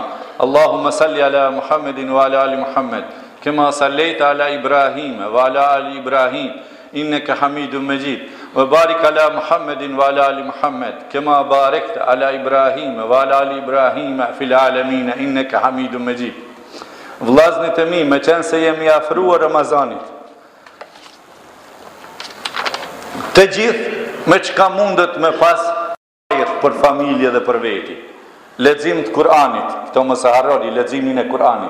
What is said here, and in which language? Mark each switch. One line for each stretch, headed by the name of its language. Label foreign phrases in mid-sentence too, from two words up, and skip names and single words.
Arabic: اللهم صل على محمد وعلى آل محمد كما صليت على إبراهيم وعلى آل إبراهيم إنك حميد مجيد. وبارك على محمد وعلى آل محمد كما باركت على إبراهيم وعلى آل إبراهيم في العالمين إنك حميد مجيد.
Albanian: Vllazërit e mi, me qenë se jemi afruar Ramazanit, të gjithë me çka mundet me pas për familje dhe për veti. Lexim të Kur'anit, këto mos e harroni, leximin e Kur'anit.